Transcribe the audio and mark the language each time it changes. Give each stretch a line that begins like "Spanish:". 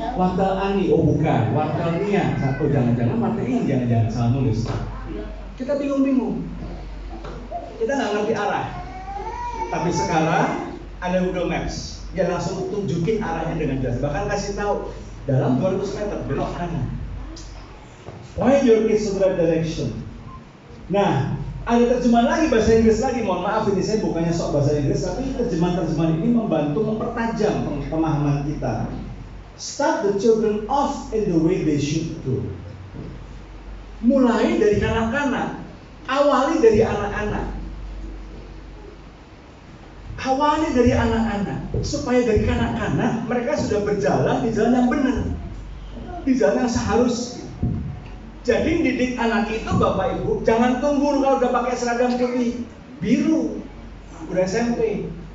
Indonesian: Wartel Ani, oh bukan, Wartel Nia. Oh jangan-jangan Wartel ini, jangan-jangan salah nulis. Kita bingung-bingung, kita nggak ngerti arah. Tapi sekarang ada Google Maps, dia langsung tunjukin arahnya dengan jelas. Bahkan kasih tahu dalam 200 meter belok kanan.
English: Point your kids in the right direction.
Indonesian: Nah, ada terjemahan lagi bahasa Inggris lagi, mohon maaf ini saya bukannya sok bahasa Inggris, tapi terjemahan ini membantu mempertajam pemahaman kita.
English: Start the children off in the way they should go.
Indonesian: Mulai dari kanak-kanak, awali dari anak-anak. Awali dari anak-anak, supaya dari kanak-kanak mereka sudah berjalan di jalan yang benar, di jalan yang seharusnya. Jadi didik anak itu Bapak Ibu, jangan tunggu kalau udah pakai seragam putih, biru, udah SMP.